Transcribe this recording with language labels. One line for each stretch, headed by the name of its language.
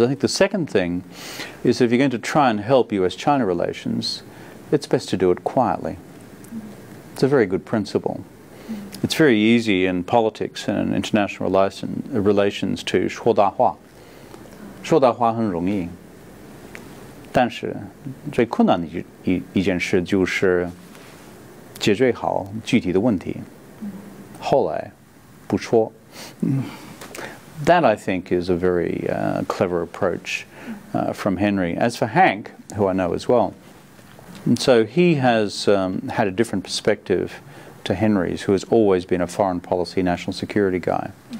English: I think the second thing is if you're going to try and help US-China relations, it's best to do it quietly. It's a very good principle. It's very easy in politics and in international relations to
Chinese: 说大话。说大话很容易。但是最困难的一件事就是解决好具体的问题，后来不说。
English: That, I think, is a very clever approach from Henry. As for Hank, who I know as well, and so he has had a different perspective to Henry's, who has always been a foreign policy, national security guy.